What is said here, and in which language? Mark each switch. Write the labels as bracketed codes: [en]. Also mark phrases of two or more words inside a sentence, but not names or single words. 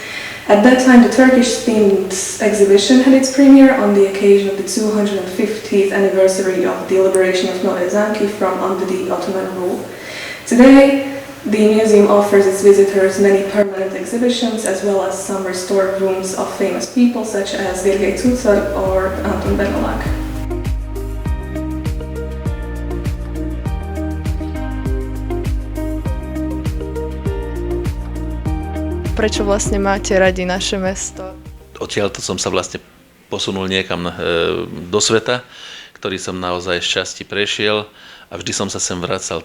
[en] At that time, the Turkish-themed exhibition had its premiere on the occasion of the 250th anniversary of the liberation of Nové Zámky from under the Ottoman rule. Today, the museum offers its visitors many permanent exhibitions as well as some restored rooms of famous people such as Gergely Cucor or Anton Benolak. [sk] Prečo vlastne máte radi naše mesto? Odtiaľto som sa vlastne posunul niekam do sveta, ktorý som naozaj šťastí prešiel a vždy som sa sem vracal.